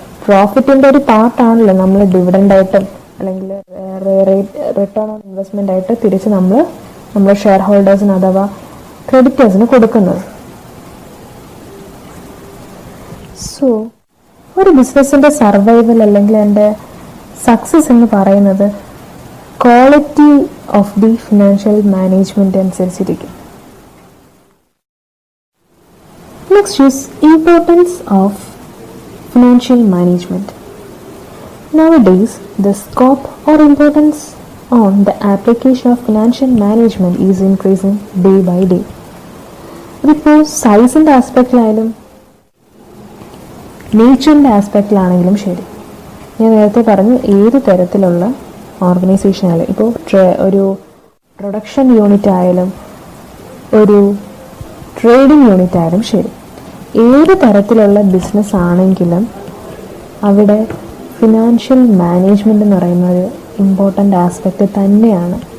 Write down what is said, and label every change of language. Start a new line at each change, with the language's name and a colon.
Malayalam: പ്രോഫിറ്റിന്റെ ഒരു പാർട്ടാണല്ലോ നമ്മൾ ഡിവിഡൻഡ് ആയിട്ടും അല്ലെങ്കിൽ റിട്ടേൺ ഓൺ ഇൻവെസ്റ്റ്മെന്റ് ആയിട്ട് തിരിച്ച് നമ്മുടെ ഷെയർ ഹോൾഡേഴ്സിന് അഥവാ ക്രെഡിറ്റേഴ്സിന് കൊടുക്കുന്നത്. സോ ഒരു ബിസിനസിന്റെ സർവൈവൽ അല്ലെങ്കിൽ എൻ്റെ സക്സസ് എന്ന് പറയുന്നത് quality of the financial management അനുസരിച്ചിരിക്കും.
English: Next is importance of financial management. Nowadays, the scope or importance on the application of financial management is increasing day by day.
Malayalam: ഇതിപ്പോൾ സൈസിൻ്റെ ആസ്പെക്റ്റിലായാലും നേച്ചറിൻ്റെ ആസ്പെക്റ്റിലാണെങ്കിലും ശരി, ഞാൻ നേരത്തെ പറഞ്ഞു ഏത് തരത്തിലുള്ള ഓർഗനൈസേഷൻ ആയാലും, ഇപ്പോൾ ഒരു പ്രൊഡക്ഷൻ യൂണിറ്റ് ആയാലും ഒരു ട്രേഡിംഗ് യൂണിറ്റ് ആയാലും ശരി, ഏത് തരത്തിലുള്ള ബിസിനസ് ആണെങ്കിലും അവിടെ ഫിനാൻഷ്യൽ മാനേജ്മെന്റ് എന്ന് പറയുന്ന ഒരു ഇമ്പോർട്ടൻ്റ് ആസ്പെക്റ്റ് തന്നെയാണ്.